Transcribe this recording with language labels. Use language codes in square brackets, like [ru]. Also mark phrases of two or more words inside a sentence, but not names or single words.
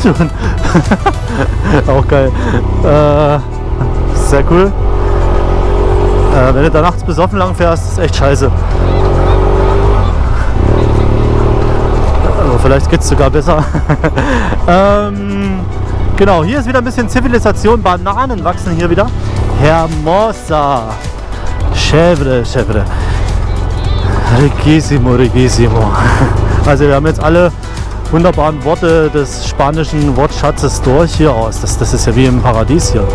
[de] Und auch geil. Sehr cool. Wenn du da nachts besoffen lang fährst, ist echt scheiße. Aber vielleicht geht es sogar besser. Genau, hier ist wieder ein bisschen Zivilisation. Bananen wachsen hier wieder. [es] Hermosa. Chèvre, chèvre. Riquísimo, riquísimo. [de] Also wir haben jetzt alle wunderbaren Worte des spanischen Wortschatzes durch hier aus. Das ist ja wie im Paradies hier.